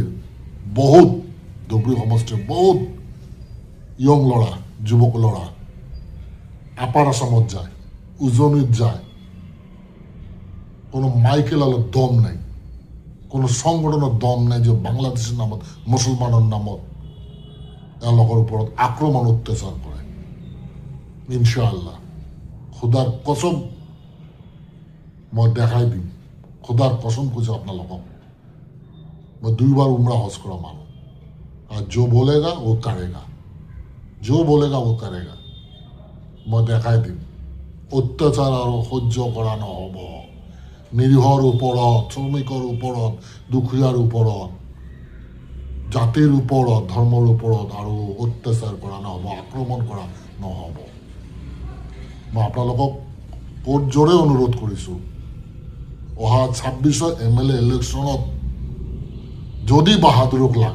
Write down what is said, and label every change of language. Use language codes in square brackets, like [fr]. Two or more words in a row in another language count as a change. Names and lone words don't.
[as] বহুত ধুবুৰী সমষ্টিৰ বহুত ইয়ং ল'ৰা যুৱক ল'ৰা আপাৰ আসামত যায় উজনিত যায় কোনো মাইকেলালৰ দম নাই কোনো সংগঠনৰ দম নাই যে বাংলাদেশের নামত মুসলমানের নামত এওঁলোকৰ ওপৰত আক্ৰমণ অত্যাচাৰ কৰে ইনশাআল্লাহ খুদাৰ কসম মই দেখাই দিম খুদাৰ কসম কৈছোঁ আপোনালোকক মই 2 বাৰ উমৰা হজ কৰা মানুহ আৰু [hi] जो बोलेगा वो करेगा जो बोलेगा वो करेगा [as] মই দেখাই দিম অত্যাচাৰ আৰু সহ্য কৰা নহ'ব নিৰীহৰ ওপৰত শ্ৰমিকৰ ওপৰত দুখীয়াৰ ওপৰত জাতিৰ ওপৰত ধৰ্মৰ ওপৰত আৰু অত্যাচাৰ কৰা নহ'ব আক্ৰমণ কৰা নহ'ব মই আপোনালোকক কোৰ্ট জোৰে অনুৰোধ কৰিছোঁ অহা 26ৰ MLA ইলেকশ্যনত যদি বাহাদুৰক